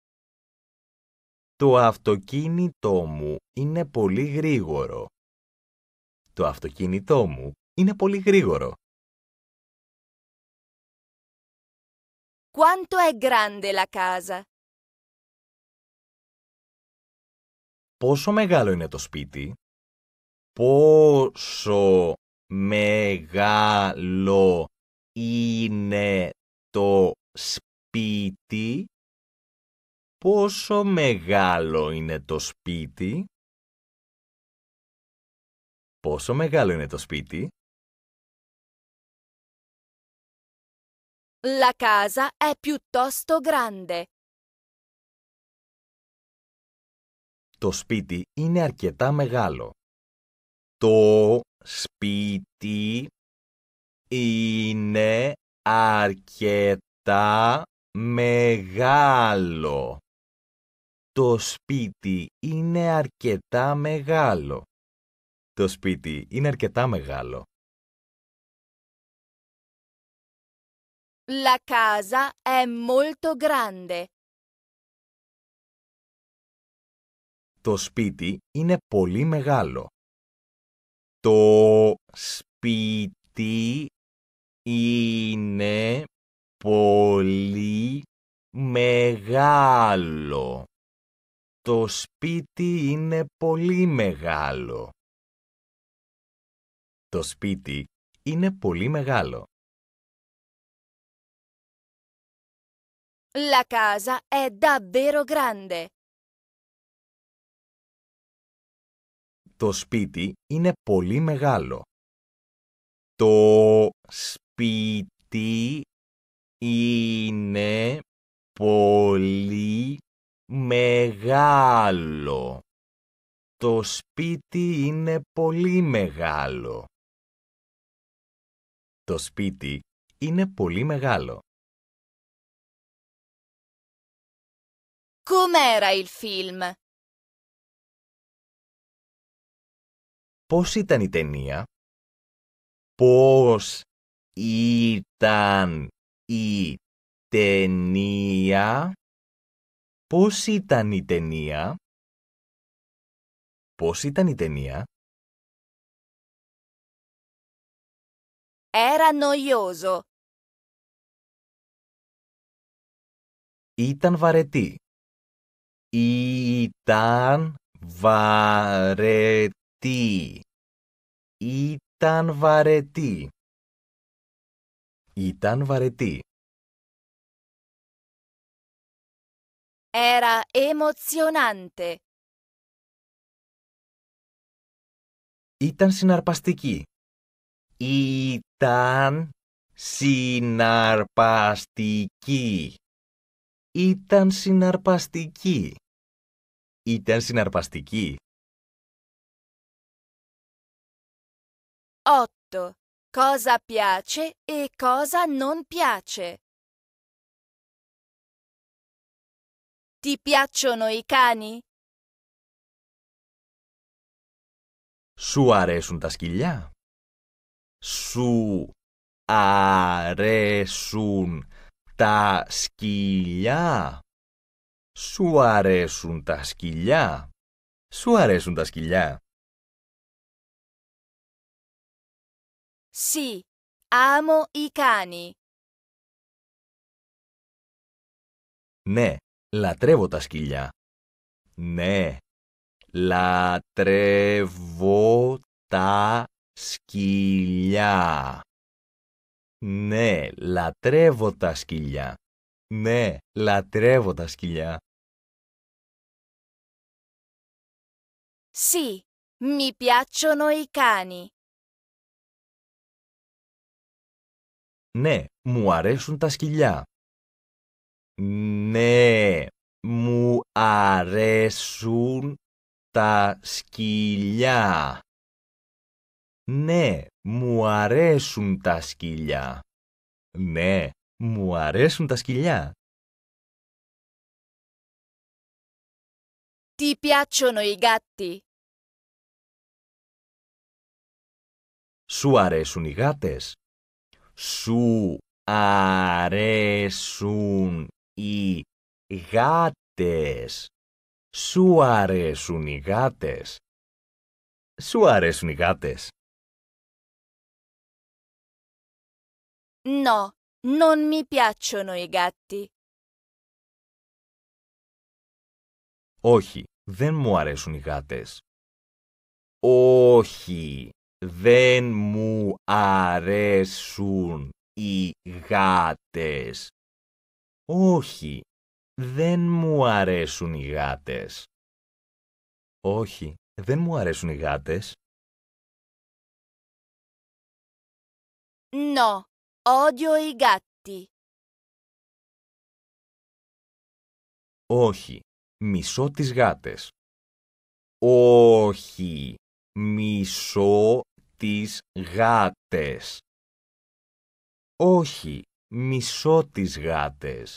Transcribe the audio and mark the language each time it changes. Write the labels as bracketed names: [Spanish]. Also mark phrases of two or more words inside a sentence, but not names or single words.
[Greek] Το αυτοκίνητό μου είναι πολύ γρήγορο. Το αυτοκίνητό μου είναι πολύ γρήγορο. [Italian] Quanto è grande la casa? [Greek] Πόσο μεγάλο είναι το σπίτι? Πόσο μεγάλο είναι το σπίτι? Πόσο μεγάλο είναι το σπίτι? Πόσο μεγάλο είναι το σπίτι? [Italian] La casa è piuttosto grande. [Greek] Το σπίτι είναι αρκετά μεγάλο. Το σπίτι είναι αρκετά μεγάλο. Το σπίτι είναι αρκετά μεγάλο. Το σπίτι είναι αρκετά μεγάλο. [Italian] La casa è molto grande. [Greek] Το σπίτι είναι πολύ μεγάλο. Το σπίτι είναι πολύ μεγάλο. Το σπίτι είναι πολύ μεγάλο. Το σπίτι είναι πολύ μεγάλο. [Italian] La casa è davvero grande. [Greek] Το σπίτι είναι πολύ μεγάλο. Το σπίτι είναι πολύ μεγάλο. Το σπίτι είναι πολύ μεγάλο. Το σπίτι είναι πολύ μεγάλο. [Italian] Com'era il film? [Greek] Πώς ήταν η ταινία? Πώς ήταν η ταινία? Πώς ήταν η ταινία? Πώς ήταν η ταινία? [Italian] Era noioso. [Greek] Ήταν βαρετή. Ήταν βαρετή. Ήταν βαρετή. Ήταν βαρετή. [Italian] Era emozionante. [Greek] Ήταν συναρπαστική. Ήταν συναρπαστική. Ήταν συναρπαστική. Ήταν συναρπαστική. 8. [Italian] Cosa piace e cosa non piace? Ti piacciono i cani? [Greek] Σου αρέσουν τα σκυλιά? Σου αρέσουν τα σκυλιά? Σου αρέσουν τα σκυλιά? Σου αρέσουν τα σκυλιά? [Italian] Sì, amo i cani. [Greek] Ναι, λατρεύω τα σκυλιά. Ναι, λατρεύω τα σκυλιά. Ναι, λατρεύω τα σκυλιά. Ναι, λατρεύω τα σκυλιά. [Italian] Sì, mi piacciono i cani. [Greek] Ναι, μου αρέσουν τα σκυλιά. Ναι, μου αρέσουν τα σκυλιά. Ναι, μου αρέσουν τα σκυλιά. Ναι, μου αρέσουν τα σκυλιά. [Italian] Ti piacciono i gatti? [Greek] Σου αρέσουν οι γάτες? Σου αρέσουν οι γάτες? Σου αρέσουν οι γάτες? Σου αρέσουν οι γάτες? [Italian] No, non mi piacciono i gatti. [Greek] Όχι, δεν μου αρέσουν οι γάτες. Όχι, δεν μου αρέσουν οι γάτες. Όχι, δεν μου αρέσουν οι γάτες. Όχι, δεν μου αρέσουν οι γάτες. [Italian] No, odio i gatti. [Greek] Όχι, μισώ τις γάτες. Όχι, μισώ τις γάτες. Όχι, μισώ τις γάτες.